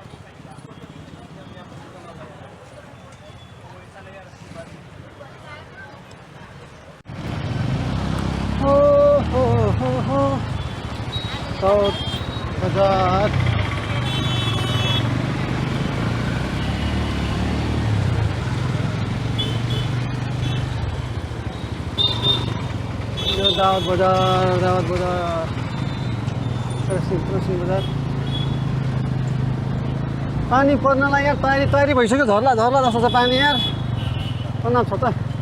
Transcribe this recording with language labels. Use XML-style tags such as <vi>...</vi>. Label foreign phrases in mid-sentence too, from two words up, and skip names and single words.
<ne>हो साउथ बाजार यो दावत बाजार कृषि बाजार पानी पर्नलाई यार तयारी भइसक्यो झर्ला जस्तो छ पानी यार पर्न छ त</ne>